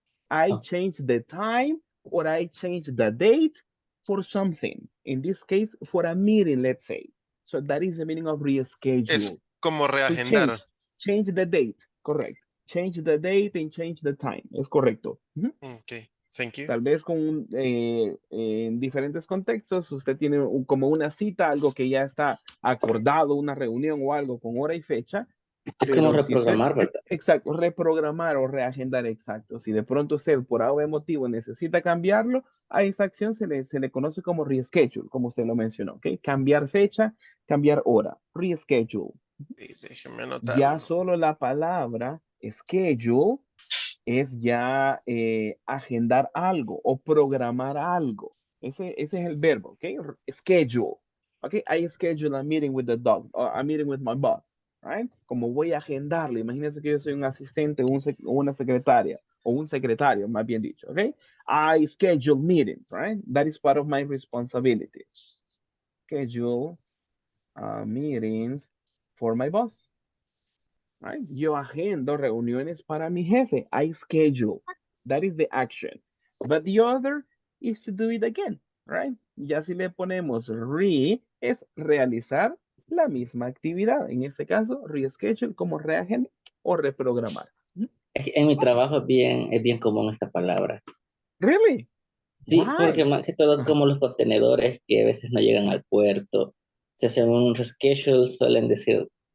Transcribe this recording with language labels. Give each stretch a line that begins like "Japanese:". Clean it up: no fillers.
English: I change the time or I change the date for something. In this case, for a meeting, let's say. So that is the meaning of reschedule.
Spanish: Es como reagendar.
English: Change the date. Correct. Change the date and change the time.
Spanish: Es correcto.
English: Okay. Thank you.
Spanish: Tal vez en diferentes contextos, usted tiene como una cita, algo que ya está acordado, una reunión o algo con hora y fecha. Es como reprogramar, ¿verdad? Exacto, reprogramar o reagendar, exacto. Si de pronto usted por algún motivo necesita cambiarlo, a esa acción se le conoce como reschedule, como usted lo mencionó, ¿ok? Cambiar fecha, cambiar hora, reschedule. Déjeme anotarlo. Ya solo la palabra schedule es ya agendar algo o programar algo. Ese es el verbo, ¿ok? Schedule. ¿Ok?
English: I schedule a meeting with the dog, or a meeting with my boss, right?
Spanish: Como voy a agendarlo. Imagínense que yo soy un asistente o una secretaria, o un secretario, más bien dicho, ¿ok?
English: I schedule meetings, right? That is part of my responsibilities. Schedule meetings for my boss. Right?
Spanish: Yo agendo reuniones para mi jefe.
English: I schedule. That is the action. But the other is to do it again. Right?
Spanish: Ya si le ponemos re, es realizar la misma actividad. En este caso, reschedule como reagenda o reprogramar. En mi trabajo es bien común esta palabra.
English: Really?
Spanish: Sí,
English: Why?
Spanish: porque más que todo como los contenedores que a veces no llegan al puerto, se hacen un reschedule, suelen decir.